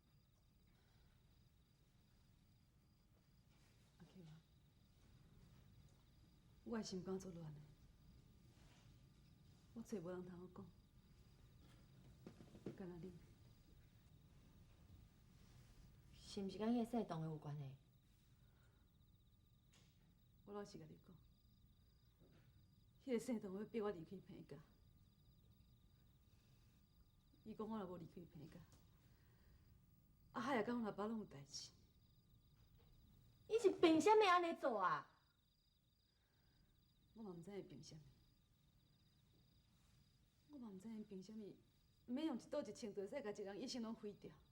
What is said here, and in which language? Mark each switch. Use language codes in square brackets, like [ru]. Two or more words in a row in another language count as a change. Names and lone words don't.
[nan] 阿 Q 啊，我的心肝作乱的，我找无人通我讲，干那你，是毋是跟迄个姓董的有关系？我老实甲你讲，迄个姓董要逼我离开平家，伊讲我若无离开平家，阿海也甲我阿爸拢有代志。伊是凭啥物安尼做啊？我嘛毋知影凭啥物，我嘛毋知影凭啥物，免用一刀一枪就使甲一个人一生拢毁掉。